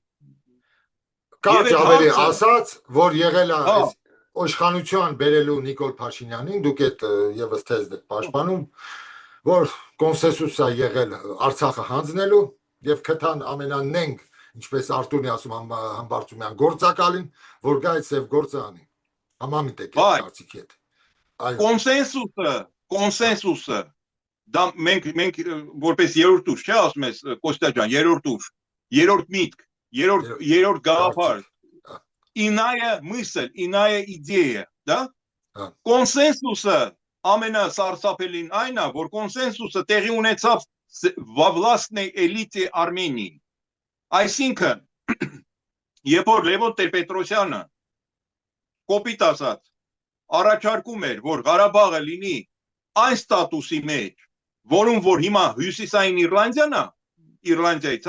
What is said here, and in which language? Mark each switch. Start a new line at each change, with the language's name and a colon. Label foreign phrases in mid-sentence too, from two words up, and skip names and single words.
Armenian: Կարճ ավելի ասած, որ եղել է այս իշխանության բերելու Նիկոլ Փաշինյանին, դուք այդ եւս թեզն եք պաշտպանում, որ կոնսենսուս է եղել Արցախը հանձնելու եւ քթան ամենանենք, ինչպես Արտուրն է ասում Համբարձումյան գործակալին, որ գա այդ սև գործը անի։ Համամիտ եք այդ կարծիքի հետ։ Կոնսենսուսը դա մենք որպես երրորդ ուժ, չէ՞ ասում ես Կոստա ջան, երրորդ ուժ, երրորդ միտք, երրորդ գաղափար,
Russian: իная мысль, իная идея, да?
Armenian: Կոնսենսուսը ամենասարսափելին այն է, որ կոնսենսուսը տեղի ունեցավ
Russian: во властной элите
Armenian: Արմենիի։ Այսինքն, երբ որ Լևոն Տեր-Պետրոսյանը կոպիտ ասած առաջարկում էր, որ Ղարաբաղը լինի այն ստատուսի մեջ, որում որ հիմա Հյուսիսային Իռլանդիան է, Իռլանդիայից,